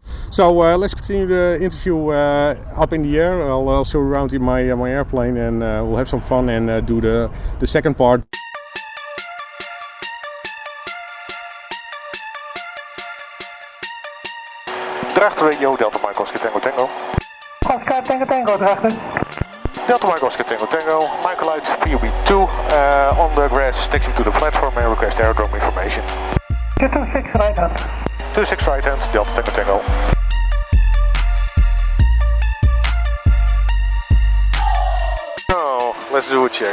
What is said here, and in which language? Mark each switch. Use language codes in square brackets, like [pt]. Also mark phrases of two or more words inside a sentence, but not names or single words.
[en] So let's continue the interview up in the air. I'll show you around in my airplane, and we'll have some fun and do the second part. Drachter Radio, Delta Mike Oscar Tango Tango. Oscar Tango Tango, Drachter. Delta Mike Oscar Tango Tango, microlight PUB2 on the grass, taxi to the platform and request aerodrome information. 226 right hand. 26 right hand, Delta Tango Tango. Now, let's do a check.